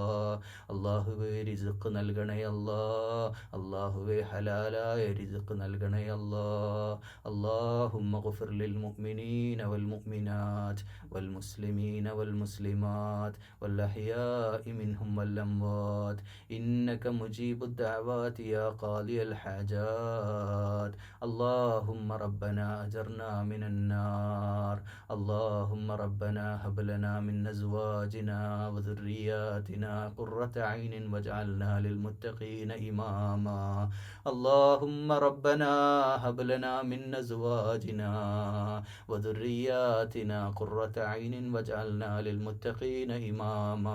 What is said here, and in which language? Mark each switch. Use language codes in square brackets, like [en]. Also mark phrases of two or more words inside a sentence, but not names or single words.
[ml] അല്ലാഹുവേ, റിസ്ഖ് നൽകണേ അല്ലാ. അല്ലാഹുവേ, ഹലാലായ റിസ്ഖ് നൽകണേ അല്ലാ. [ar] اللهم اغفر للمؤمنين والمؤمنات والمسلمين والمسلمات والأحياء منهم والأموات إنك مجيب الدعوات يا قاضي الحاجات. اللهم ربنا أجرنا من النار. اللهم ربنا هب لنا من أزواجنا وذرياتنا قرة عين واجعلنا للمتقين إماما. اللهم ربنا هب لنا من أزواجنا وذرياتنا قرة عين واجعلنا للمتقين إماما.